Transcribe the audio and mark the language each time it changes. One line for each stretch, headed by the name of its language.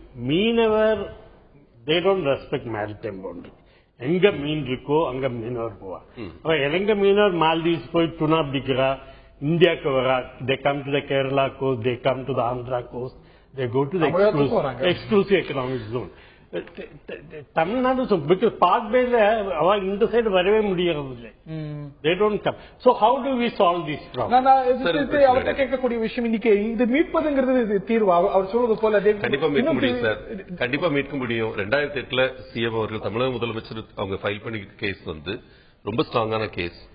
English: மீனவர் they don't respect maritime boundary.
Tamil: எங்க மீன் இருக்கோ அங்க மீனவர் போவா. இலங்கை மீனவர் மால்தீவ்ஸ் போய் துணா பிடிக்கிறா, இந்தியாவுக்கு வரா.
English: they come to the Kerala coast, they come to the Andhra coast, they go to the exclusive economic zone.
Tamil: Tamil Nadu because Park Bay இந்த சைடு வரவே முடியறதில்லை.
English: They don't come. So how do we solve this problem?
Tamil: அவர்கிட்ட கேட்கக்கூடிய விஷயம் இன்னைக்கு இது மீட்பதுங்கிறது தீர்வு. அவர் சொல்றது போல கண்டிப்பா மீட்க முடியும் சார், கண்டிப்பா மீட்க முடியும். 2008 சிஎம் அவர்கள் தமிழக முதலமைச்சர் அவங்க ஃபைல் பண்ணிக்கிட்ட கேஸ் வந்து ரொம்ப ஸ்ட்ராங்கான கேஸ்.